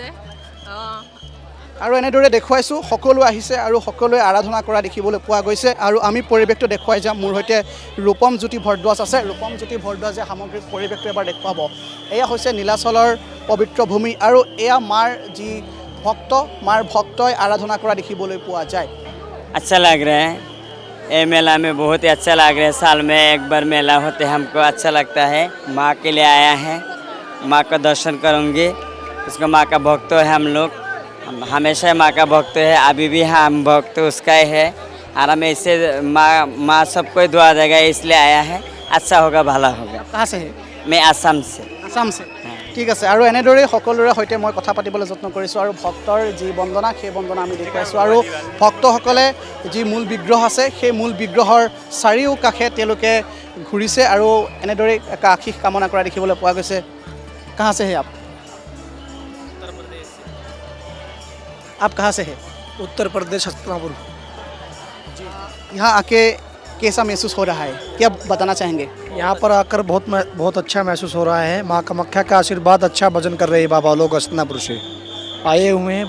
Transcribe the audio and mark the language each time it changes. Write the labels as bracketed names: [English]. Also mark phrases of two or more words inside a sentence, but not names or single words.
[Assamese] আৰু এনেদৰে দেখুৱাইছোঁ, সকলো আহিছে আৰু সকলোৱে আৰাধনা কৰা দেখিবলৈ পোৱা গৈছে। আৰু আমি পৰিৱেশটো দেখুৱাই যাম। মোৰ সৈতে ৰূপম জ্যোতি ভৰদ্বাজ আছে। ৰূপম জ্যোতি ভৰদ্বাজে সামগ্ৰিক পৰিৱেশটো এবাৰ দেখুৱাব। এয়া হৈছে নীলাচলৰ পবিত্ৰ ভূমি আৰু এয়া মাৰ যি ভক্ত, মাৰ ভক্তই আৰাধনা কৰা দেখিবলৈ পোৱা যায়। [Hindi] अच्छा लग रहा है, ये मेला में बहुत ही अच्छा लग रहा है। साल में एक बार मेला होते हमको अच्छा लगता है। माँ के लिए आया है, माँ का दर्शन करूँगी। उसको माँ का भक्त है हम लोग, हमेशा माँ का भक्त है, अभी भी हम भक्त उसका ही है। और हमें इससे माँ सबको दुआ देगा, इसलिए आया है। अच्छा होगा, भला होगा। कहाँ से है? मैं आसाम से। आसाम से? [Assamese] ঠিক আছে আৰু এনেদৰেই সকলোৰে সৈতে মই কথা পাতিবলৈ যত্ন কৰিছোঁ আৰু ভক্তৰ যি বন্দনা সেই বন্দনা আমি দেখুৱাইছোঁ আৰু ভক্তসকলে যি মূল বিগ্ৰহ আছে সেই মূল বিগ্ৰহৰ চাৰিওকাষে তেওঁলোকে ঘূৰিছে আৰু এনেদৰেই এক আশীষ কামনা কৰা দেখিবলৈ পোৱা গৈছে। [Hindi] कहाँ से है आप? आप कहाँ से है? उत्तर प्रदेश हस्तिनापुर। यहाँ आके कैसा महसूस हो रहा है, क्या बताना चाहेंगे? यहाँ पर आकर बहुत अच्छा महसूस हो रहा है। माँ कामाख्या का आशीर्वाद, अच्छा भजन कर रहे हैं बाबा लोग हस्तिनापुर से आए हुए हैं।